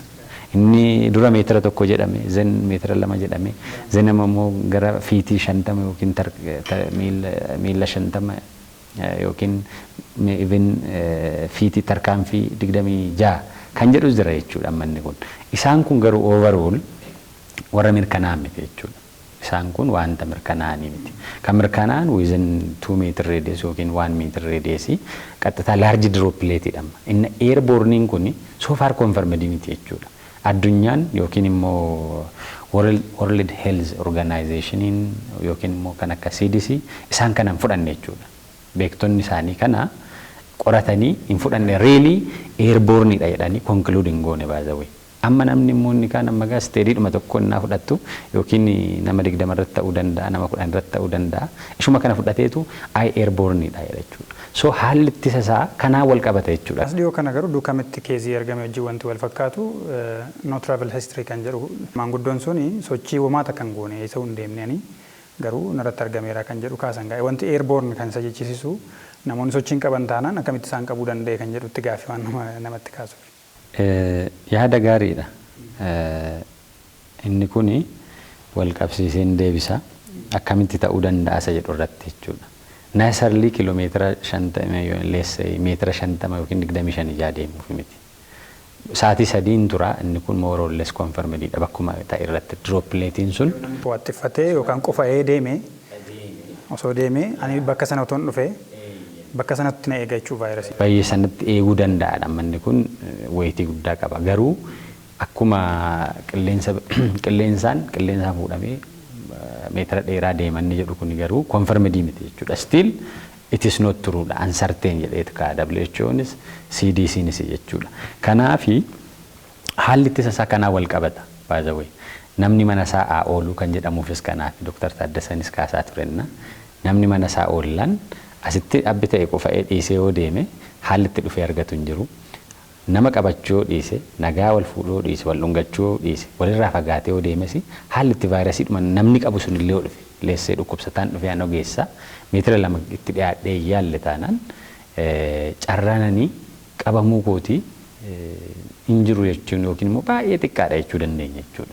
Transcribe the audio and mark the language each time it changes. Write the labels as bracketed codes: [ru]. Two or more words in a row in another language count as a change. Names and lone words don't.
[om] Inni dura meetira 1 jedhame, zen meetira 2 jedhame, zen immoo gara fiitii 50 yookiin miila 50 yookiin even fiitii tarkaanfii 26 kan jedhus jira jechuudha amma inni kun. Isaan kun garuu overall warra mirkanaa'an miti jechuudha. Isaan kun wanta mirkanaa'anii miti. Kan mirkanaa'an [en] within 2 meter radius [om] yookiin [en] 1 meter radius [om] qaxxataa [en] large droplet [om] jedhama. Inni airborne kun [en] so far confirmed [om] miti jechuudha. Addunyaan yookiin immoo World Health Organization yookiin immoo kan akka CDC isaan kanan fudhanne jechuudha. Beektonni isaanii kana qoratanii hin fudhanne [en] really airborne [om] dha jedhanii conclude hin goone [en] by the way. [om] Amma namni immoo inni kaan amma gaa steediidhuma tokko innaa fudhattu yookiin nama 20 irratti ta'uu danda'a nama 10 irratti ta'uu danda'a ishuma kana fudhateetu airborne dha jechuudha. So haalli ittisa isaa kanaa wal qabata jechuudha. As dhiyoo kana garuu duukamitti keezii argame wajjin wanti wal fakkaatu [en] no travel history [om] kan jedhu maanguddoon suni sochii homaata kan goone isa hin deemneen garuu narratti argameera kan jedhu kaasan gaa'e wanti airborne kan isa jechisiisu namoonni sochiin qaban taanaan akkamitti isaan qabuu danda'e kan jedhutti gaaffii waan namatti kaasuuf. Yaada gaariidha. Inni kuni wal qabsiiseen deebisa akkamitti ta'uu danda'a isa jedhu irratti jechuudha. Naasarlii kiiloomeetira 50 meetira 50 yookiin 25 ijaa deemuuf miti. Sa'aatii 3 tura inni kun [en] more or less confirmed [om] dha bakkuma ta'e irratti dropletiin sun. Bu'aattiffatee yookaan qofa'ee deemee osoo deemee ani bakka sana otoo hin dhufee bakka sanatti na eega jechuu vaayirasii. Baay'ee sanatti eeguu danda'a dhammanni kun wayitii guddaa qaba. Garuu akkuma qilleensaan fuudhamee meetira dheeraa deemanni jedhu kun garuu confirmed miti jechuudha. [en] Still it is not true [om] dha uncertain jedheetu kaa WHO'nis CDC'nis jechuudha. Kanaafi haalli ittisa isaa kanaa wal qabata [en] by the way. [om] Namni mana isaa ooluu kan jedhamuufis kanaafi Dr. Taaddasanis kaasaa turenna. Namni mana isaa oolan asitti abbi ta'e qofa'ee dhiisee yoo deeme haalli itti dhufee argatu hin jiru. Nama qabachuu dhiise, nagaa wal fuudhuu dhiise, wal dhungachuu dhiise, walirraa fagaatee yoo deemes haalli itti vaayirasiidhuma namni qabu sun illee yoo dhufe, leessee dhukkubsataan dhufee aan ogeessa meetira 2 itti dhiyaadhee yaalle taanaan carraananii qabamuu kootii hin jiru jechuun yookiin immoo baay'ee xiqqaadha jechuu dandeenya jechuudha.